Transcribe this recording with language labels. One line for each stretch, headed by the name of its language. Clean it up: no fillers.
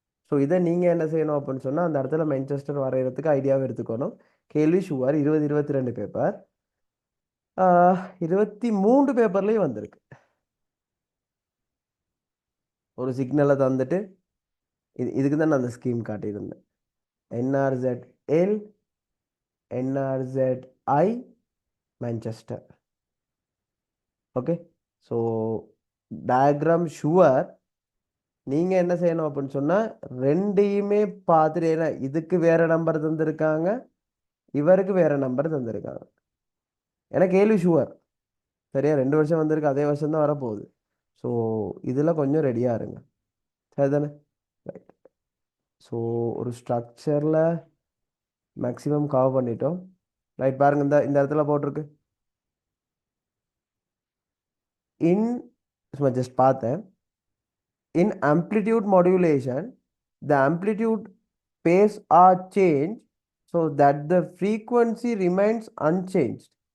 Tamil: So இதை நீங்கள் என்ன செய்யணும் அப்படின்னு சொன்னால் அந்த இடத்துல மான்செஸ்டர் வரைகிறதுக்கு ஐடியாவை எடுத்துக்கணும். கேள்வி ஷுவர் 2022 பேப்பர், 23 பேப்பர்லேயும் வந்திருக்கு. ஒரு சிக்னலை தந்துட்டு இதுக்கு தான் நான் அந்த scheme காட்டியிருந்தேன். NRZ-L, NRZ-I, Manchester. Okay. So diagram sure. நீங்கள் என்ன செய்யணும் அப்படின்னு சொன்னால் ரெண்டையுமே பார்த்துட்டு, ஏன்னா இதுக்கு வேறு நம்பர் தந்திருக்காங்க, இவருக்கு வேறு நம்பர் தந்திருக்காங்க. ஏன்னா கேள்வி ஷுவர். சரியா? 2 வருஷம் வந்திருக்கு, அதே வருஷம் தான் வரப்போகுது. ஸோ இதில் கொஞ்சம் ரெடியாக இருங்க. சரிதானே? ரைட். ஸோ ஒரு ஸ்ட்ரக்சரில் மேக்ஸிமம் கவர் பண்ணிட்டோம். ரைட், பாருங்க இந்த இந்த இடத்துல போட்டிருக்கு இன், சும்மா ஜஸ்ட் பார்த்தேன்.
English: In amplitude modulation, the amplitude phase are changed so that the frequency remains unchanged.